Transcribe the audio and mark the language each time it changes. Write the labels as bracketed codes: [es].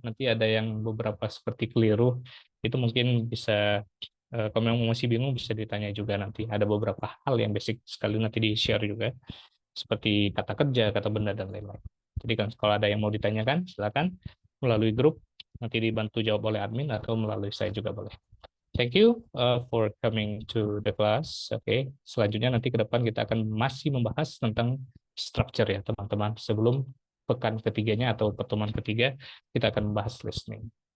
[id] Nanti ada yang beberapa seperti keliru. Itu mungkin bisa, kalau memang masih bingung bisa ditanya juga nanti. Ada beberapa hal yang basic sekali nanti di-share juga. Seperti kata kerja, kata benda, dan lain-lain. Jadi kan kalau ada yang mau ditanyakan, silakan melalui grup. Nanti dibantu jawab oleh admin atau melalui saya juga boleh. [en] Thank you for coming to the class. [id] Oke, selanjutnya nanti ke depan kita akan masih membahas tentang structure ya teman-teman. Sebelum pekan ketiganya atau pertemuan ketiga, kita akan membahas listening.